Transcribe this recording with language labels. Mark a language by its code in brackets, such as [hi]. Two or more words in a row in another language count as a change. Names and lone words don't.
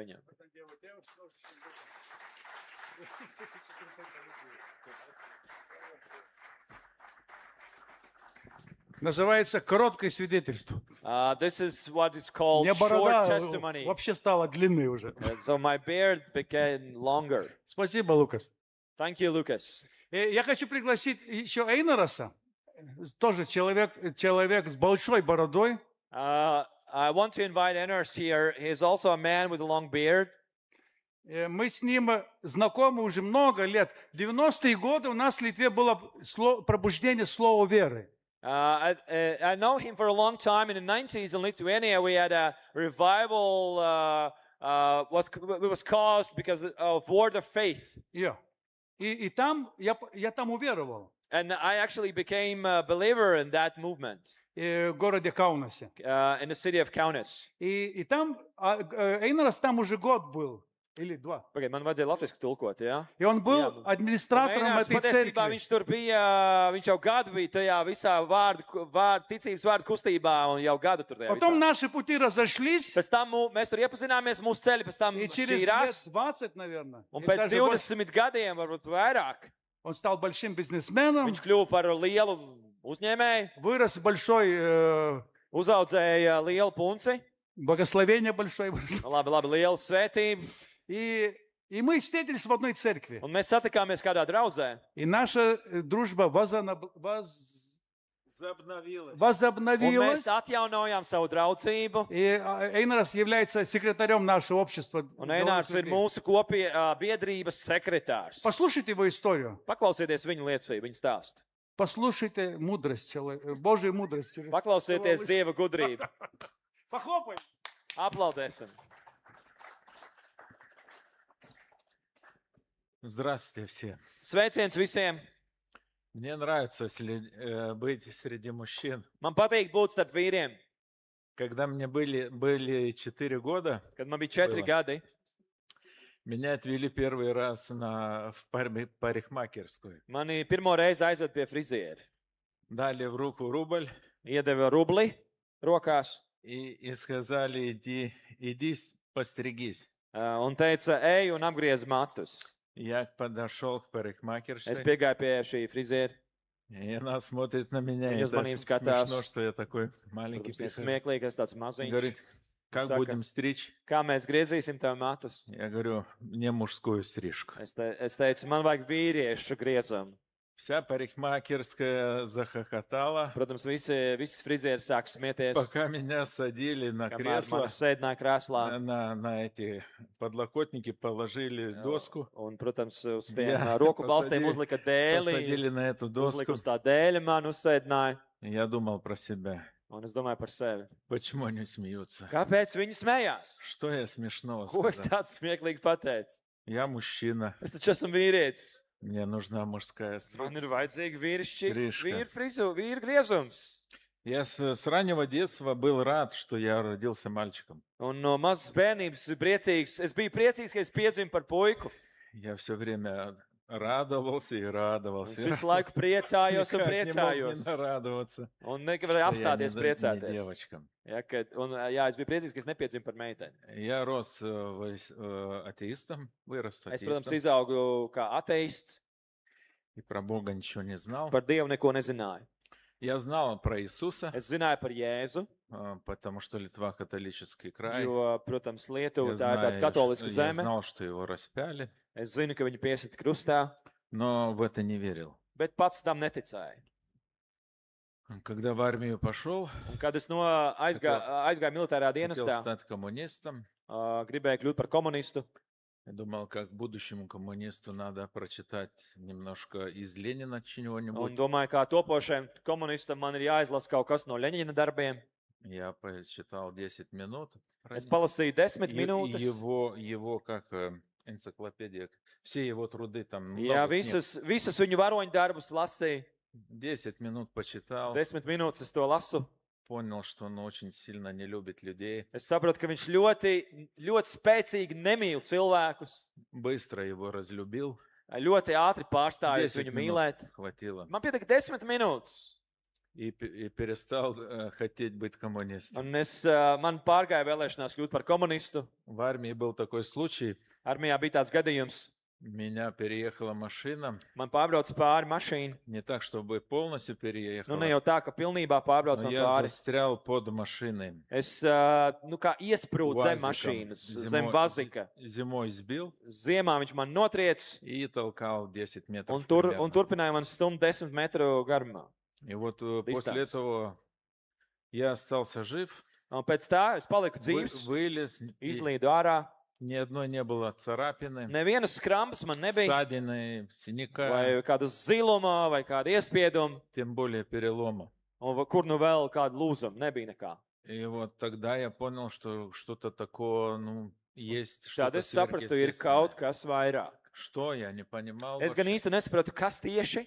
[lv] viņam. [ru] Называется короткое свидетельство. [en] This is what is called [ru] У меня [en] short [ru] борода [en] testimony. [ru] вообще стала длинной уже. [en] So my beard became longer. [ru] Спасибо, Лукас. [en] Thank you, Lucas. [ru] Я хочу пригласить еще Эйнороса, тоже человек с большой бородой. [en] I want to invite Enos here. He's also a man with a long beard. [ru] Мы с ним знакомы уже много лет. В 90-е годы у нас в Литве было пробуждение слова веры. [en] I know him for a long time. In the 90s in Lithuania, we had a revival. It was caused because of word of faith. Yeah. [ru] И там я там уверовал. [en] And I actually became a believer in that movement. [ru] В городе Каунасе. [en] In the city of Kaunas. [ru] И там Эйнорос там уже год был. Или 2. [lv] Pagaid, man vajadzēja latviski tulkot, jā? [ru] И он был администратором этой [lv] patiesībā [ru] церкви. [lv] viņš tur bija, viņš jau gadu bija tajā visā ticības vārdu kustībā un jau gadu tur tajā [ru] Потом [lv] visā. [ru] наши пути разошлись. [lv] Pēc tam mēs tur iepazināmies, mūsu ceļi pēc tam [ru] И через лет [lv] šķīrās. [ru] 20, наверное. [lv] Un [ru] или [lv] pēc [ru] даже больше, [lv] 20 gadiem, varbūt vairāk, [ru] он стал большим бизнесменом. [lv] viņš kļuva par lielu uzņēmēju, [ru] Вырос большой, [lv] uzaudzēja lielu punci, [ru] благословение большое выросло. [lv] labi, lielu svētību. [ru] И мы встретились в одной церкви. [lv] Un mēs satikāmies kādā draudzē. [ru] И наша дружба [lv] Un [ru] возобновилась. [lv] mēs atjaunojām savu draudzību. [ru] И Эйнорос является секретарем нашего общества. [lv] Un Einārs ir mūsu biedrības sekretārs. [ru] Послушайте его историю. [lv] Paklausieties viņa liecību, viņa stāstu. [ru] Послушайте мудрость, Божью мудрость. [lv] Paklausieties Dieva gudrību. [ru] Похлопаем. [lv] Aplaudēsim. [ru] Здравствуйте все. [lv] Sveiciens visiem. [ru] Мне нравится быть среди мужчин. [lv] Man patīk būt starp vīriem. [ru] Когда мне были 4 года, [lv] Kad man bija 4 gadi, [ru] меня отвели первый раз в парикмахерскую. [lv] mani pirmo reizi aizved pie friziera. [ru] Дали в руку рубль [lv] Iedeva rubli rokās [ru] и сказали, иди постригись. [lv] un teica, ej un apgriez matus. [ru] Я подошел к [lv] Es [ru] парикмахершей, [lv] piegāju pie šī friziera. [ru] и она смотрит на меня, и [lv] Viņa uz [ru] это [lv] maniem skatās. [ru] смешно, что я такой маленький. [lv] Protams, [ru] прихожу. [lv] smieklīgi, es tāds maziņš. [ru] Говорит, как [lv] Saka, [ru] будем стричь? [lv] kā mēs griezīsim tev matus? [ru] Я говорю, мне мужскую стрижку. [lv] Es teicu, man vajag vīriešu griezumu. [ru] Вся парикмахерская захохотала, [lv] Protams, visi frizieri sāk smieties. [ru] пока меня садили на [lv] Kamēr [ru] кресло, [lv] mani sēdināja krēslā. [ru] на эти подлокотники, положили доску, [lv] Un, protams, uz tiem Jā, roku balstiem [ru] посадили- [lv] uzlika dēli. [ru] посадили на эту [lv] Uzlika [ru] доску. [lv] uz tā dēļa man uzsēdināja. [ru] Я думал про себя. [lv] Un es domāju par sevi. [ru] Почему они смеются? [lv] Kāpēc viņi smējās? [ru] Что я смешного [lv] Ko es [ru] сказал? [lv] tādu smieklīgi pateicu? [ru] Я мужчина, [lv] Es taču esmu vīrietis. [ru] мне нужна мужская [lv] Man ir [ru] стрижка. [lv] vajadzīga Strīška. vīra griezums. [ru] Я с раннего детства был рад, что я родился мальчиком. [lv] Un no mazas bērnības priecīgs. Es biju priecīgs, ka es piedzimu par puiku. [ru] Я все время радовался и радовался. [lv] Es visu laiku priecājos un [ru] Никак не мог [lv] priecājos. [ru] не нарадоваться, [lv] Un nevarēju [ru] что я [lv] apstāties [ru] не [lv] priecāties. [ru] девочкам. [lv] Ja, es biju priecīgs, ka es nepiedzimu par meiteni. [ru] Я рос атеистом, вырос [lv] Es, protams, [ru] атеистом, [lv] izaugu kā ateists. [ru] и про Бога ничего не знал. [lv] Par Dievu neko nezināju. [ru] Я знал про Иисуса, [lv] Es zināju par Jēzu, [ru] потому что Литва католический край. [lv] jo, protams, Lietuva [ru] Я [lv] tā ir tāda katoliska [ru] я [lv] zeme. [ru] знал, что его распяли, [lv] Es zinu, ka viņu piesita krustā, [ru] но в это не верил. [lv] bet pats tam neticēju. [ru] Когда в армию пошел, [lv] Un, kad es aizgāju militārā [ru] хотел [lv] dienestā, [ru] стать коммунистом, [lv] gribēju kļūt par komunistu. [ru] я думал, как будущему коммунисту надо прочитать немножко из Ленина [lv] Un [ru] чего-нибудь. [lv] domāju, kā topošajam komunistam man ir jāizlasa kaut kas no Ļeņina darbiem. [ru] Я почитал 10 минут. про [lv] Es [ru] него. [lv] palasīju 10 [ru] И [lv] minūtes. [ru] его как энциклопедия, все его труды там [lv] Jā, [ru] много книг. [lv] visus viņu varoņu darbus lasīju. [ru] 10 минут почитал, [lv] 10 minūtes es to lasu. [ru] понял, что он очень сильно не любит людей. [lv] Es saprotu, ka viņš ļoti spēcīgi nemīl cilvēkus. [ru] Bыстро его разлюбил. [lv] Ļoti ātri pārstājis 10 viņu minūt mīlēt. [ru] хватило. [lv] Man pietika 10 minūtes. [ru] и перестал хотеть быть коммунистом. [lv] Un man pārgāja vēlēšanās kļūt par komunistu. [ru] В armии был такой случай. [lv] Armijā bija tāds gadījums. [ru] Меня переехала машина. [lv] Man pārbrauca pāri mašīna. [ru] Не так, чтобы полностью [lv] Nu, [ru] переехала. [lv] ne jau tā, ka pilnībā pārbrauc [ru] Но [lv] man [ru] я [lv] pāri. [ru] застрял под машиной. [lv] Es kā iesprūdu zem Vazikam. mašīnas, Zemo- zem vazika. [ru] Зимой сбил [lv] Ziemā viņš man notriec [ru] и толкал 10 метров. [lv] un [ru] примерно. [lv] turpināja man stumt 10 metru garumā. [ru] И вот после Distance. этого я остался жив, [lv] Un pēc tā es paliku dzīves, [ru] вылез, и [lv] izlīdu ārā. [ru] ни одной не было царапины, [lv] Nevienas skrambas man nebija, [ru] ссадины, синяка, [lv] vai kāda ziluma, vai kāda iespieduma, [ru] тем более перелома. [lv] un kur nu vēl kāda lūzuma, nebija nekā. [ru] И вот тогда я понял, что что-то такое, ну, есть, [lv] Tad [ru] что-то [lv] es sapratu, ir kaut [ru] сверхъестественное. [lv] kas vairāk. [ru] Что, я не понимал [lv] Es gan [ru] вообще. [lv] īsti nesapratu, kas tieši,